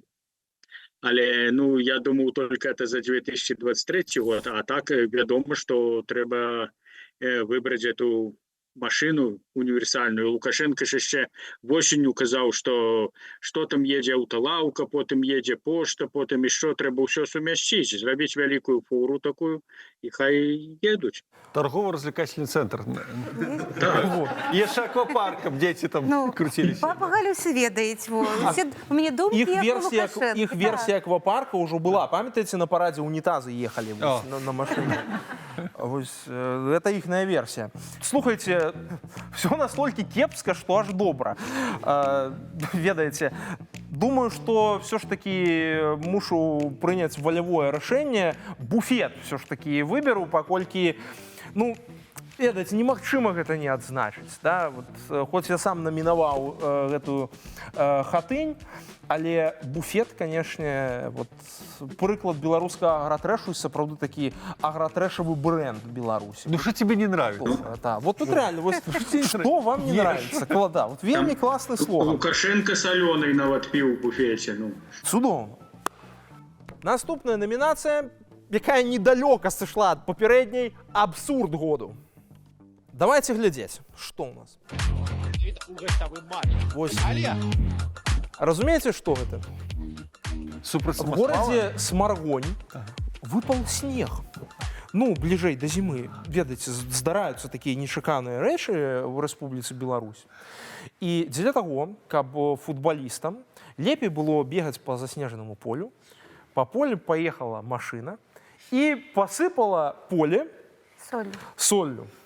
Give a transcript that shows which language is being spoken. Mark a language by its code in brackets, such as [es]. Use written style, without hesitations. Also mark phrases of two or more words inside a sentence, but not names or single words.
[be] Але, ну, я думаў, [ru] только это за 2023 год, [be] а так вядома, што трэба выбраць [ru] эту машину [be] універсальную. Лукашенко ж яшчэ восенню казаў, што там едзе аўталаўка, потым едзе пошта, потым і што, трэба ўсё сумясціць, зрабіць вялікую фуру такую, і хай едуць. [ru] Торгово-развлекательный центр. [be] Яшчэ аквапаркам дзеці там крутіліся. Папа Галюсы ведаеце. У мяне думкі як у Лукашенко. Іх версія аквапарка ўжо была. Памятаеце, на парадзе унітазы ехалі на машыне? [ru] Это іхная версія. [be] Слухайте, [ru] все настолько кепска, что аж добра. [be] Ведаете, думаю, [ru] что все ж таки [be] мушу прыняць [ru] волевое решение. [be] Буфет [ru] все ж таки [be] выберу, паколькі, ну, ведаеце, немагчыма гэта не адзначыць. [ru] Да? [be] Вот, хоць я сам намінаваў гэтую хатынь, але буфет, конечно, вот, прыклад беларускага агратрэшу, сапраўды такі агратрэшавы бренд Беларусі. [ru] Ну что тебе не нравится? Да, вот тут реально, что вам не нравится? [be] Да, вот вельмі классный слоган. Лукашенко соленый нават піў у буфете. Цудоўна. Наступная номінацыя, якая недалёка сышла ад папярэдняй, абсурд году. Давайте глядзець, што ў нас. Вось. Разумеете, [ru] что это? В городе Смаргонь выпал снег. [be] Ну, бліжэй да зімы, ведаеце, здараюцца такія нечаканыя рэчы ў Рэспубліцы Беларусь. І дзеля таго, каб футбалістам лепей было бегаць па заснежанаму полю, па полю паехала машына і пасыпала поле соллю.